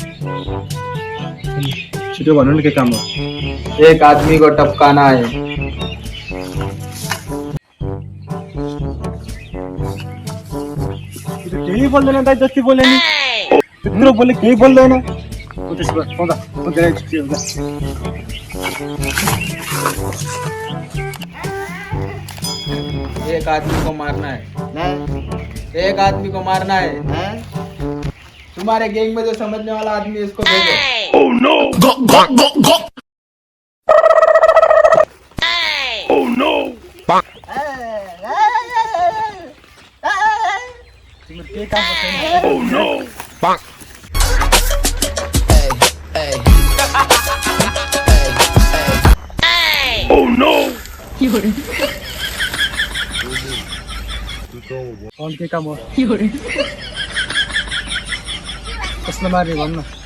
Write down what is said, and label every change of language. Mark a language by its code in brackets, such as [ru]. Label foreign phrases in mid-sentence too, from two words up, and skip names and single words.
[ne] छिटो भन्नु नि के काम हो [hi] एक आदमी को टपकाना है [ne] केही बोल्दैन दाइ जति बोले नि त्यत्रो बोले केही बोल्दैन त्यसो भए पाउँदा [hi] एक आदमी को मारना है एक आदमी को मारना है तुम्हारे गैंग में जो समझने वाला आदमी है, इसको भेजो [ne] के काम गर्छ अन के काम हो कसले मारे भन्नु